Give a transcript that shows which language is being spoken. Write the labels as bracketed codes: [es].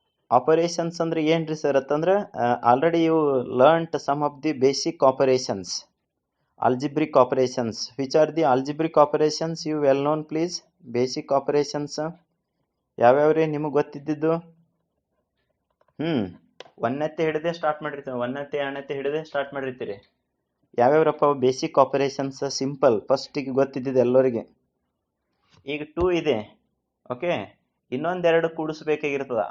[kn] Operations ಅಂದ್ರೆ ಏನ್ರಿ sir ಅಂತಂದ್ರೆ [en] Already you learnt some of the basic operations, algebraic operations. Which are the algebraic operations you well known please? [kn] Basic operations ಯಾವ್ಯಾವ್ರಿ ನಿಮಗೆ ಗೊತ್ತಿದ್ದು? ಒಂದತ್ತೆ ಹಿಡಿದೇ start ಮಾಡಿರ್ತೀವಿ, ಒಂದತ್ತೆ ಎರಡನೇ ಹಿಡಿದೇ ಸ್ಟಾರ್ಟ್ ಮಾಡಿರ್ತೀರಿ. ಯಾವ್ಯಾವ್ರಪ್ಪ basic operations? ಸಿಂಪಲ್ ಫಸ್ಟಿಗೆ ಗೊತ್ತಿದ್ದಿದ್ದು ಎಲ್ಲರಿಗೆ. ಈಗ 2 ಇದೆ, ಓಕೆ, ಇನ್ನೊಂದೆರಡು ಕೂಡಿಸ್ಬೇಕಾಗಿರ್ತದ.